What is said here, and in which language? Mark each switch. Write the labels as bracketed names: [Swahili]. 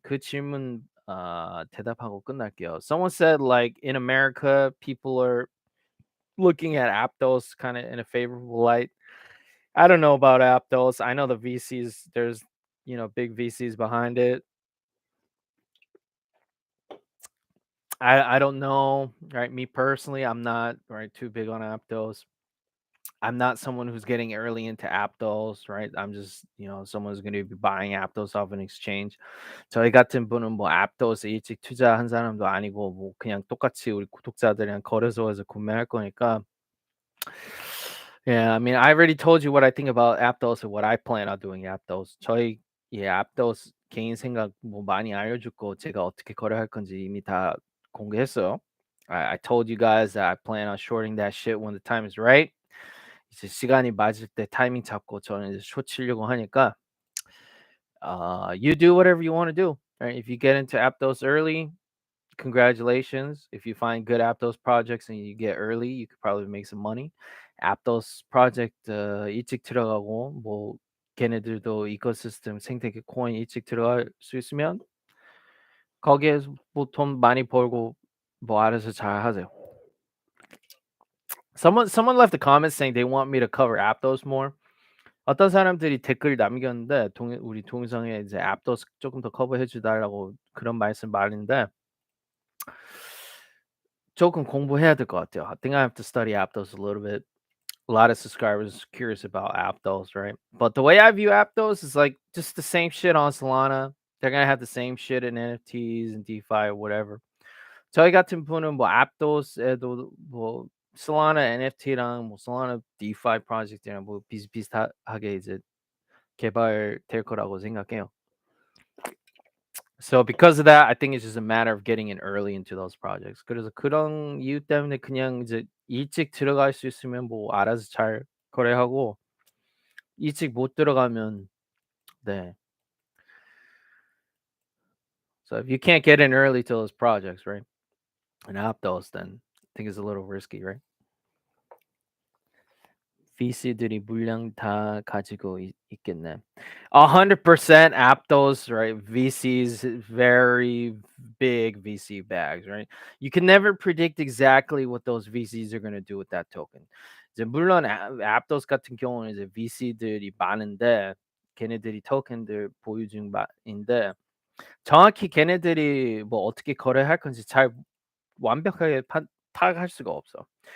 [Korean] 그 질문 대답하고 끝날게요. [English] Someone said like in America people are looking at Aptos kind of in a favorable light. I don't know about Aptos. I know the VCs there's big VCs behind it. I don't know, right? Me personally, I'm not right too big on Aptos. I'm not someone who's getting early into Aptos, right? I'm just, someone who's going to be buying Aptos off an exchange. [Korean] 저희 같은 분은 뭐 Aptos 일찍 투자한 사람도 아니고 뭐 그냥 똑같이 우리 구독자들이랑 거래소에서 구매할 거니까. [English] Yeah, I mean, I already told you what I think about Aptos and what I plan on doing Aptos. [Korean] Aptos 개인 생각 뭐 많이 알려줬고 제가 어떻게 거래할 건지 이미 다 공개했어요. [English] I told you guys that I plan on shorting that shit when the time is right. [Korean] 이제 시간이 맞을 때 타이밍 잡고 저는 이제 숏 치려고 하니까 [English] you do whatever you want to do. Right? If you get into Aptos early, congratulations. If you find good Aptos projects and you get early, you could probably make some money. [Korean] Aptos project 일찍 들어가고 뭐 걔네들도 이코시스템 생태계 코인 일찍 들어갈 수 있으면 거기에서 뭐 돈 많이 벌고 뭐 알아서 잘 하세요. [English] Someone left a comment saying they want me to cover Aptos more. [Korean] 어떤 사람들이 댓글 남겼는데 우리 동영상에 이제 aptos 조금 더 커버해 주달라고 그런 말씀 많은데 조금 공부해야 될 것 같아요. [English] I think I have to study aptos a little bit. A lot of subscribers curious about aptos, right? But the way I view aptos is like just the same shit on Solana. They're gonna have the same shit in NFTs and DeFi or whatever. [Korean] 저희 같은 분은 뭐 aptos에도 뭐 Solana NFT랑 뭐 Solana DeFi 프로젝트랑 뭐 비슷비슷하게 이제 개발될 거라고 생각해요. [English] So because of that, I think it's just a matter of getting in early into those projects. [Korean] 그래서 그런 이유 때문에 그냥 이제 일찍 들어갈 수 있으면 뭐 알아서 잘 거래하고 일찍 못 들어가면 네. [English] So if you can't get in early to those projects, right? And Aptos, then I think it's a little risky, right? [Korean] VC들이 물량 다 가지고 있겠네. [English] 100% Aptos, right? VCs, very big VC bags, right? You can never predict exactly what those VCs are going to do with that token. [Korean] 이제 물론 Aptos 같은 경우는 이제 VC들이 많은데 걔네들이 토큰들 보유 중인데 정확히 걔네들이 뭐 어떻게 거래할 건지 잘 완벽하게 파악할 수가 없어.